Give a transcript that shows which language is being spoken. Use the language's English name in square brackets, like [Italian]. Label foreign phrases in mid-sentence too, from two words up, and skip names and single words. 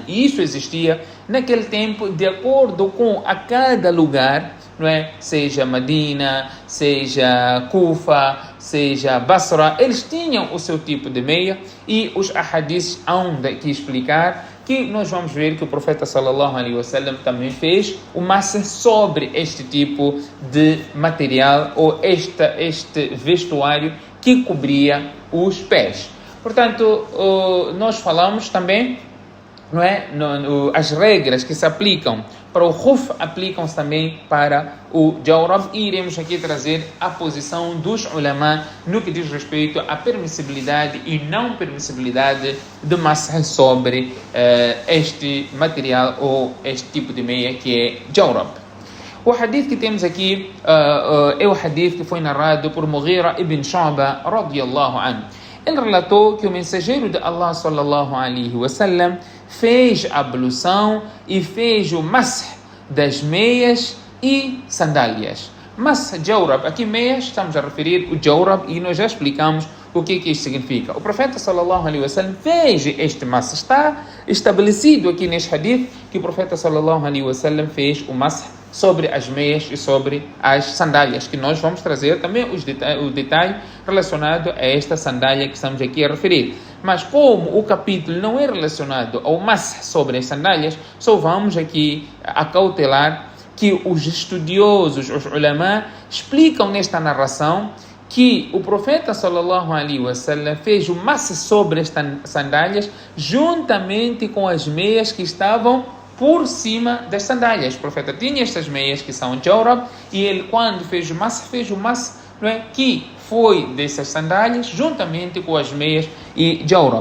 [Portuguese] E isso existia naquele tempo de acordo com a cada lugar, não é? Seja Medina, seja Kufa, seja Basra, eles tinham o seu tipo de meia, e os ahadiths hão de aqui explicar que nós vamos ver que o profeta [Arabic] صلى الله عليه وسلم [Portuguese] também fez o masah sobre este tipo de material, ou este vestuário que cobria os pés. Portanto, nós falamos também, não é, as regras que se aplicam para o khuf aplicam-se também para o jawrab, e iremos aqui trazer a posição dos ulama no que diz respeito à permissibilidade e não permissibilidade do masah sobre este material ou este tipo de meia que é jawrab. O hadith que temos aqui é o hadith que foi narrado por Mughira ibn Shu'ba [Arabic] رضي الله عنه. [Portuguese] Ele relatou que o mensageiro de Allah [Arabic] صلى الله عليه وسلم [Portuguese] fez a ablução e fez o masah das meias e sandálias. [Arabic] مسح جورب, [Portuguese] aqui meias, estamos a referir o jawrab, e nós já explicamos o que isso significa. O profeta [Arabic] صلى الله عليه وسلم [Portuguese] fez este masah. Está estabelecido aqui neste hadith que o profeta [Arabic] صلى الله عليه وسلم [Portuguese] fez o masah sobre as meias e sobre as sandálias, que nós vamos trazer também o detalhe relacionado a esta sandália que estamos aqui a referir. Mas como o capítulo não é relacionado ao masah sobre as sandálias, só vamos aqui acautelar que os estudiosos, os ulama, explicam nesta narração que o profeta [Arabic] صلى الله عليه وسلم [Portuguese] fez o masah sobre estas sandálias juntamente com as meias que estavam por cima das sandálias. O profeta tinha estas meias que são jawrab, e ele, quando fez o masah, não é, que foi dessas sandálias juntamente com as meias e jawrab.